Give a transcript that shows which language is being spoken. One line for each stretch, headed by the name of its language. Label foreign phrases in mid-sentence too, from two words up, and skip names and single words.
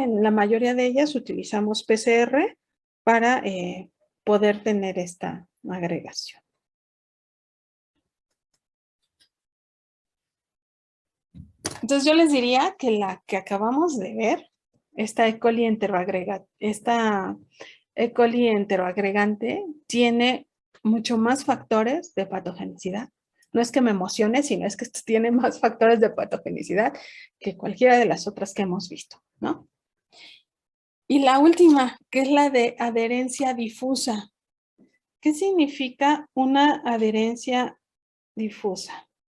Spanish: En la mayoría de ellas utilizamos PCR para poder tener esta agregación. Entonces yo les diría que la que acabamos de ver, esta E. coli enteroagregante tiene mucho más factores de patogenicidad. No es que me emocione, sino es que tiene más factores de patogenicidad que cualquiera de las otras que hemos visto, ¿no? Y la última, que es la de adherencia difusa. ¿Qué significa una adherencia difusa?